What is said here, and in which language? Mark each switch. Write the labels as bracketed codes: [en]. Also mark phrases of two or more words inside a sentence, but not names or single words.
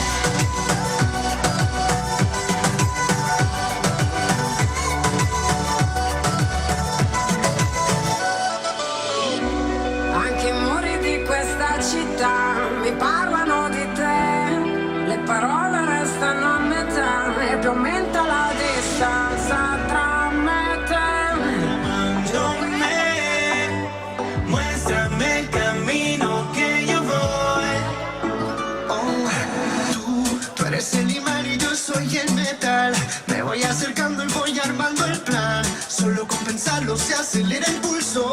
[it] Anche i muri di questa città mi parlano di te, le parole restano a metà e più aumenta la distanza tra me e te. [es] Mándame, muéstrame el camino que yo voy. Oh, tú eres el imán y yo soy el metal. Me voy acercando y voy armando el plan. Solo con pensarlo se acelera el pulso.